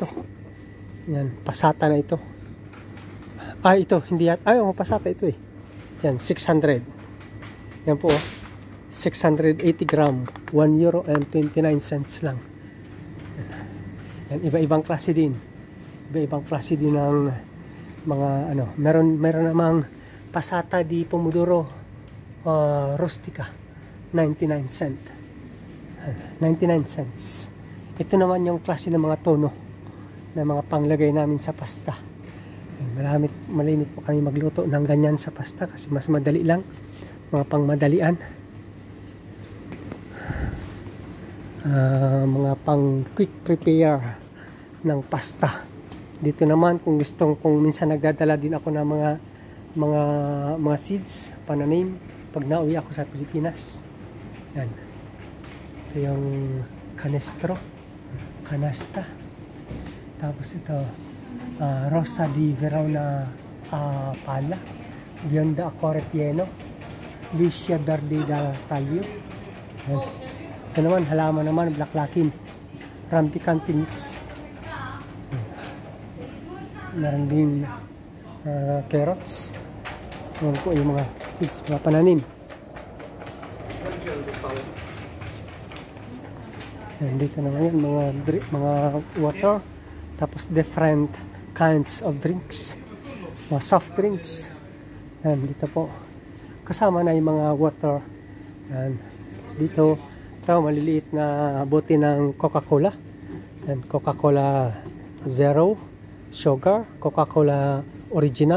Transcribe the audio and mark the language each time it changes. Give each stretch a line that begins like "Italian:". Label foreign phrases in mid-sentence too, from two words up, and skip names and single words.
Filipino: Yan, pasata na ito. Ito, hindi yan. Pasata ito eh. Yan, 600. Yan po, 680 gram, €1.29 lang. Yan, iba-ibang klase din. Iba-ibang klase din ng mga meron namang pasata di pomodoro rustica, 99 cent. 99 cents. Ito naman yung klase ng mga tono na mga panglagay namin sa pasta. Malimit po kami magluto ng ganyan sa pasta kasi mas madali lang, mga pangmadalian, mga pang
English: quick prepare
Filipino: ng pasta. Dito naman kung minsan nagdadala din ako ng mga seeds, pananim pag nauwi ako sa Pilipinas. Yan. Ito yung canasta. Tapos ito, Rosa di Verona pala, Bionda Acore Pieno, Licia Verde da Taglio. Yan. Ito naman, halaman naman, Blaklakin, Rampicanti Mix. Meron din carrots. Yan po yung mga seeds, mga pananim. Yan, dito naman yan, mga water.
English: Tapos different kinds of drinks.
Filipino: Mga
English: soft drinks.
Filipino: Yan, dito po. Kasama na yung mga water. Yan. Dito, ito, maliliit na bote ng Coca-Cola. Yan, Coca-Cola Zero, Sugar, Coca-Cola Original.